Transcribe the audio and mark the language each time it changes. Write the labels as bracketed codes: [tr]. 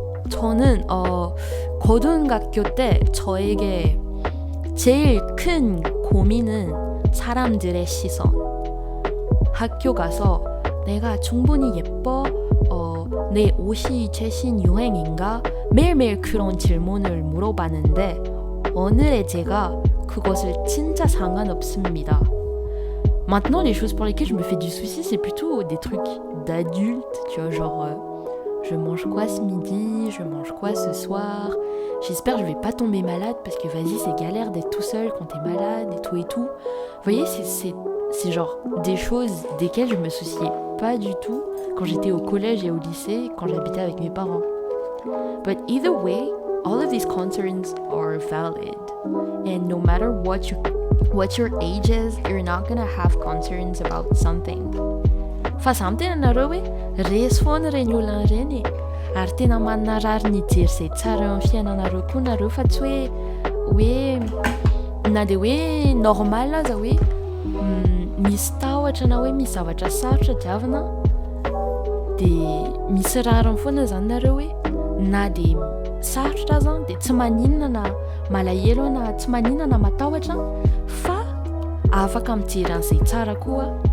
[ko] 저는 고등학교 때 저에게 제일 큰 고민은 사람들의 시선. 학교 가서 내가 충분히 예뻐? 내 옷이 최신 유행인가? 매일매일 그런 질문을 물어봤는데 오늘의 제가 그것을 진짜 상관없습니다. [fr] Maintenant, les choses pour lesquelles je me fais du souci, c'est plutôt des trucs d'adultes, tu vois, genre je mange quoi ce midi, je mange quoi ce soir, j'espère que je vais pas tomber malade parce que vas-y, c'est galère d'être tout seul quand t'es malade et tout et tout. Vous voyez, c'est genre des choses desquelles je me souciais pas du tout quand j'étais au collège et au lycée, quand j'habitais avec mes parents. [en] But either way, all of these concerns are valid, and no matter what your age is, you're not gonna have concerns about something. [mg] Fa samy tena nareo hoe resy foana reny olona reny ary tena manana rary ny jery izay tsara eo amin'ny fiainanareo koa nareo fa tsy hoe na dia hoe normal aza hoe misy tahotra na hoe misy zavatra sarotra diavana dia misy rariny foana zany nareo hoe na dia sarotra aza dia tsy maninona na malahelo na tsy maninona na matahotra fa afaka mijery an'izay tsara koa.